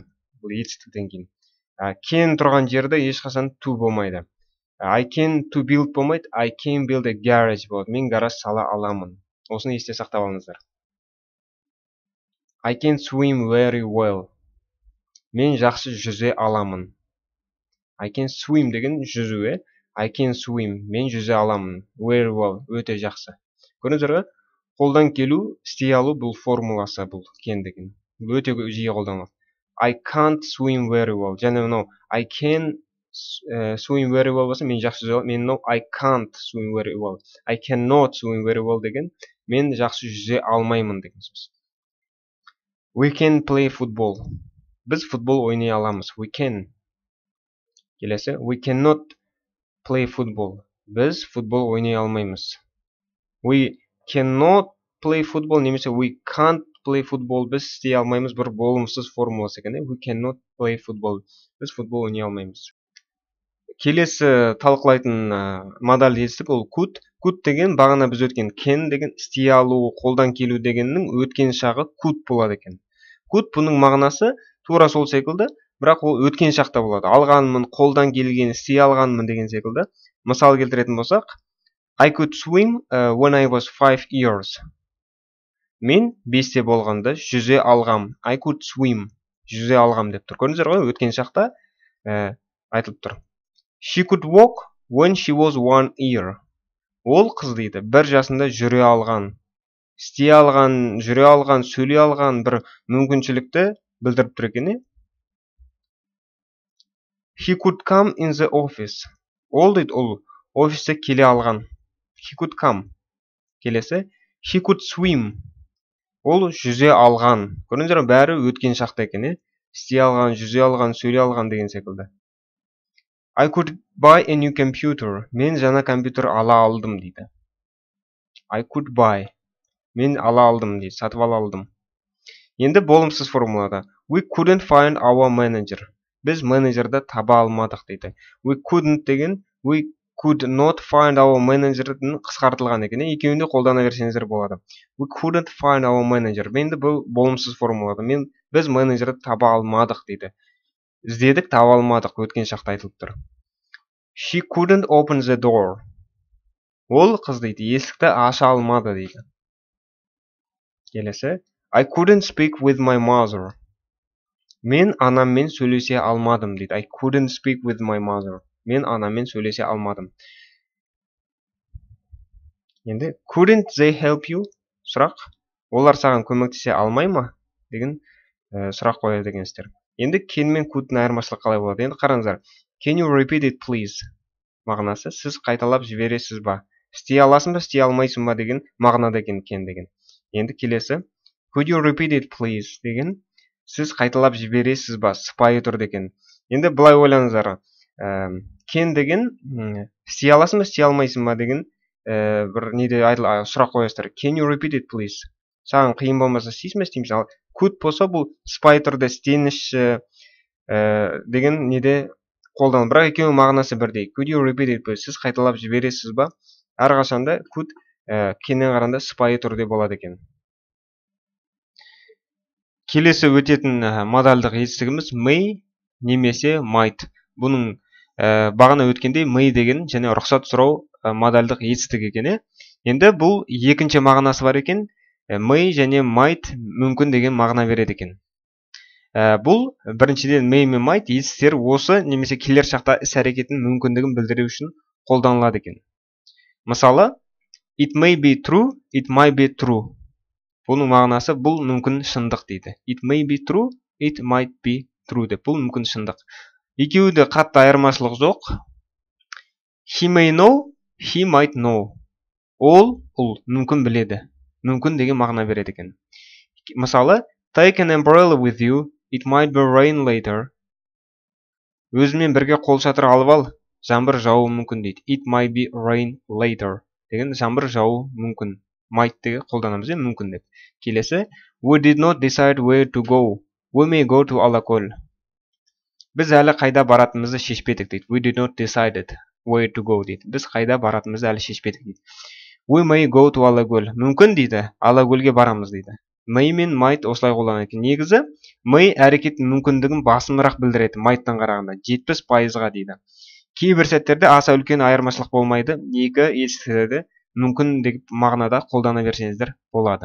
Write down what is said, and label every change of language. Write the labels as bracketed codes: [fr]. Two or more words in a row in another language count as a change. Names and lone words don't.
[kk] Бұл етістіктен кейін. Can тұрған жерде ешқашан to болмайды. [en] I can to build болмайды, I can build a garage болады. [kk] Мен гараж сала аламын. Осыны есте сақтап алыңыздар. [en] I can swim very well. [kk] Мен жақсы жүзе аламын. [en] I can swim [kk] деген жүзу. [en] I can swim. [kk] Мен жүзе аламын. [en] Very well. [kk] Өте жақсы. Көріңіздер, қолдан келу, істей алу бұл формуласы, бұл can деген. Өте жиі қолданылады. [en] I can't swim very well. [kk] Және мынау [en] I can swim very well [kk] болса, мен жақсы жүзе аламын. Мен мынау [en] I can't swim very well. I cannot swim very well [kk] деген, мен жақсы жүзе алмаймын деген сөз. [en] We can play football. [kk] Біз футбол ойнай аламыз. [en] We can. Келесі. We cannot play football. [kk] Біз футбол ойнай алмаймыз. [en] We cannot play football немесе we can't play football. [kk] Біз істей алмаймыз бір болымсыз формуласы екен. [en] We cannot play football. [kk] Біз футбол ойнай алмаймыз. Келесі талқылайтын модаль естік, ол could. Could деген бағана біз өткен can деген істей алу, қолдан келу дегеннің өткен шағы could болады екен. Could бұның мағынасы тура сол секілді, бірақ ол өткен шақта болады. Алғанмын, қолдан келген, істей алғанмын деген секілді. Мысал келтіретін болсақ, [en] I could swim when I was 5 years. [kk] Мен 5-те болғанда жүзе алғам. [en] I could swim. [kk] Жүзе алғам деп тұр. Көрдіңіздер ғой, өткен шақта айтылып тұр. [en] She could walk when she was 1 year. [kk] Ол қыз дейді, 1 жасында жүре алған. Істей алған, жүре алған, сөйлей алған бір мүмкіншілікті білдіріп тұр екен. [en] He could come in the office. [kk] Ол дейді, ол офисте келе алған. [en] He could come. Келесі. He could swim. [kk] Ол жүзе алған. Көрдіңіздер ме, бәрі өткен шақта екен. Істей алған, жүзе алған, сөйлей алған деген секілді. [en] I could buy a new computer. [kk] Мен жаңа компьютер ала алдым дейді. [en] I could buy. [kk] Мен ала алдым дейді, сатып ала алдым. Енді болымсыз формулада. [en] We couldn't find our manager. [kk] Біз менеджерді таба алмадық дейді. [en] We couldn't деген we could not find our manager'дың [kk] қысқартылған екен. Екеуінде қолдана берсеңіздер болады. [en] We couldn't find our manager. [kk] Енді бұл болымсыз формулада. Біз менеджерді таба алмадық дейді. Іздедік, таба алмадық, өткен шақта айтылып тұр. [en] She couldn't open the door. [kk] Ол қыз дейді, есікті аша алмады дейді. Келесі. [en] I couldn't speak with my mother. [kk] Мен анаммен сөйлесе алмадым дейді. [en] I couldn't speak with my mother. [kk] Мен анаммен сөйлесе алмадым. [en] Енді couldn't they help you? [kk] Сұрақ. Олар саған көмектесе алмай ма? Деген сұрақ қояды екенсіздер. Енді can мен could'ның айырмашылығы қалай болады? Енді қараңыздар. [en] Can you repeat it please? [kk] Мағынасы сіз қайталап жібересіз ба? Істей аласың ба, істей алмайсың ба деген мағынада екен can деген. Енді келесі. [en] Could you repeat it please? [kk] Деген сіз қайталап жібересіз ба? Сыпайы түрде екен. Енді былай ойлаңыздар. Can деген істей аласың ба, істей алмайсың ба деген бір неде сұрақ қоясыздар. [en] Can you repeat it please? [kk] Саған қиын болмаса істейсің бе, істейміз? Ал could болса бұл сыпайы түрде істеніші деген неде қолданылады. Бірақ екеуінің мағынасы бірдей. Could you repeat it please? Сіз қайталап жібересіз ба? Әрқашанда could canнен қарағанда сыпайы түрде болады екен. Келесі өтетін модальдық етістігіміз may немесе might. Бұның бағана өткенде may деген және рұқсат сұрау модальдық етістігі екен. Енді бұл екінші мағынасы бар екен. May және might мүмкін деген мағына береді екен. Бұл біріншіден may мен might етістіктер осы немесе келер шақта іс әрекетінің мүмкіндігін білдіру үшін қолданылады екен. Мысалы, [en] it may be true, it might be true. [kk] Бұның мағынасы бұл мүмкін шындық дейді. [en] It may be true, it might be true [kk] деп. Бұл мүмкін шындық. Екеуінде қатты айырмашылық жоқ. [en] He may know, he might know. [kk] Ол мүмкін біледі. Мүмкін деген мағына береді екен. Мысалы, [en] take an umbrella with you, it might be rain later. [kk] Өзімен бірге қолшатыр алып ал, жаңбыр жауы мүмкін дейді. [en] It might be rain later. [kk] Деген жаңбыр жауы мүмкін. Might деген қолданамыз, мүмкін деп. Келесі, [en] we did not decide where to go. We may go to Alakol. [kk] Біз әлі қайда баратынымызды шешпедік дейді. [en] We did not decide where to go дейді. [kk] Біз қайда баратынымызды әлі шешпедік дейді. [en] We may go to Alakol. [kk] Мүмкін дейді, Алакөлге барамыз дейді. May мен might осылай қолданады екен. Негізі, may әрекеттің мүмкіндігін басымырақ білдіреді might-тан қарағанда. 70%-ға дейді. Кейбір сәттерде аса үлкен айырмашылық болмайды. Екі етістіктерді мүмкін деп мағынада қолдана берсеңіздер болады.